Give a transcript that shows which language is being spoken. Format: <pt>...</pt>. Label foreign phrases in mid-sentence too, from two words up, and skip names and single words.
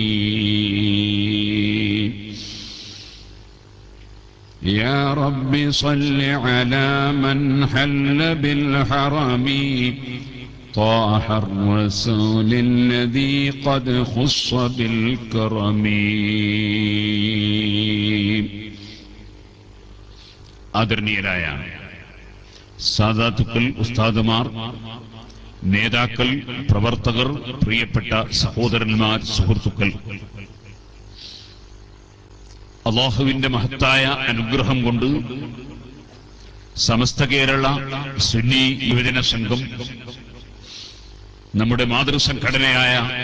<ar>يا رب صل على من حل بالحرم طه الرسول الذي قد خص بالكرم.</ar> <ml>ആദരണീയരായ സാദാത്തുക്കൾ, ഉസ്താദുമാർ, നേതാക്കൾ, പ്രവർത്തകർ, പ്രിയപ്പെട്ട സഹോദരന്മാർ, സുഹൃത്തുക്കൾ, അല്ലാഹുവിന്റെ മഹത്തായ അനുഗ്രഹം കൊണ്ട് സമസ്ത കേരള സുന്നി യുവജന സംഘം, നമ്മുടെ മാതൃസംഘടനയായ</ml>